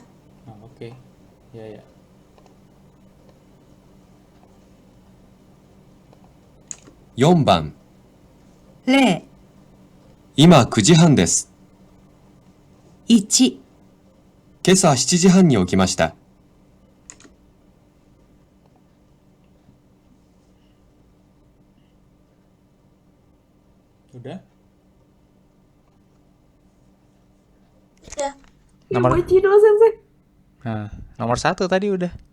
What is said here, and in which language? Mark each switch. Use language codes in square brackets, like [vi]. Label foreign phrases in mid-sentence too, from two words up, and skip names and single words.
[id] Oh, oke. Ya ya. [ja] 4 番、 0、今9時半です。 1、今朝7時半に起きました。 [id] Udah. Udah. Nomor- Nomor Cido Sensei. Nah, nomor 1 tadi udah.